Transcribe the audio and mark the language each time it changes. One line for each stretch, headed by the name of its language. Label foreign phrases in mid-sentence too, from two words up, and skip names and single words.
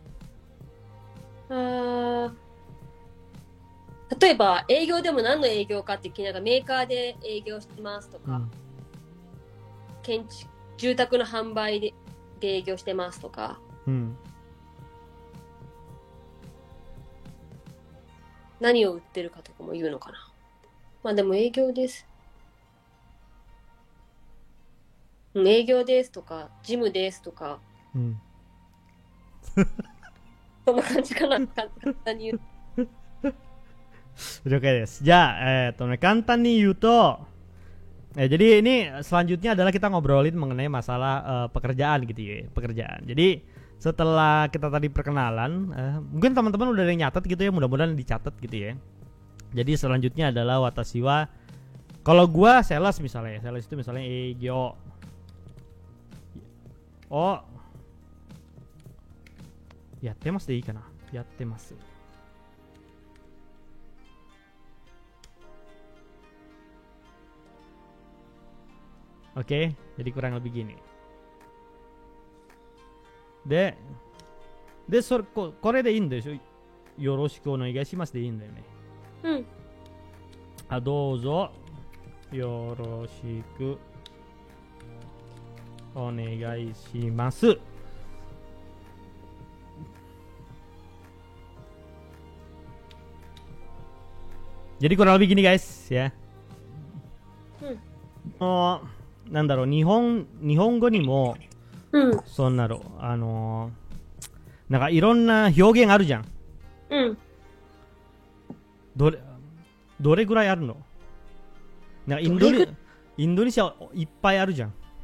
Japanese: 例えば営業でも何の営業かって聞きながらメーカーで営業してますとか、建築住宅の販売で営業してますとか、何を売ってるかとかも言うのかな。まあでも営業です。営業ですとか、ジムですとか、そんな感じかな、簡単に言う。
Indonesian: Oke guys. 簡単 nih Yuto. Jadi ini selanjutnya adalah kita ngobrolin mengenai masalah pekerjaan gitu ya, pekerjaan. Jadi setelah kita tadi perkenalan, mungkin teman-teman udah ada yang nyatet gitu ya, mudah-mudahan dicatat gitu ya. Jadi selanjutnya adalah
Japanese: 私は,
Indonesian: kalau gua sales misalnya, sales itu misalnya eigyo.
Japanese: Oh。やってますでいいかな？やってます.
Indonesian: Oke, jadi kurang lebih gini.
Japanese: で、これでいいんでしょ? よろしくお願いしますでいいんだよね。どうぞよろしくお願いします.
Indonesian: Jadi kurang lebih gini guys ya.
Japanese: Oh, なんだろう、日本語にも、そんなのなんかいろんな表現あるじゃん。どれぐらいあるの？なんかインドネシアいっぱいあるじゃん。